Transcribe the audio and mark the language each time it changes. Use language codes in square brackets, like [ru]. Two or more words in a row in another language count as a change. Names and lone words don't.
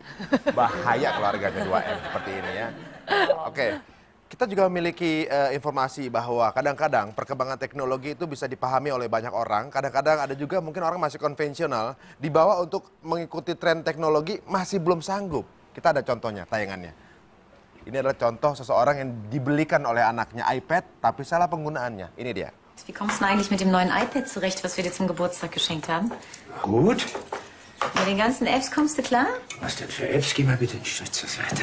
[id] Bahaya keluarganya 2M seperti ini ya. Oke, kita juga memiliki informasi bahwa kadang-kadang perkembangan teknologi itu bisa dipahami oleh banyak orang. Kadang-kadang ada juga mungkin orang masih konvensional, dibawa untuk mengikuti tren teknologi masih belum sanggup. Kita ada contohnya, tayangannya. Ini adalah contoh seseorang yang dibelikan oleh anaknya iPad, tapi salah penggunaannya. Ini dia. [de] Wie kommst du eigentlich mit dem neuen iPad zurecht, was wir dir zum Geburtstag geschenkt haben? Gut. Mit den ganzen Apps kommst du klar? Was denn für Apps? Geh mal bitte einen Schritt zur Seite.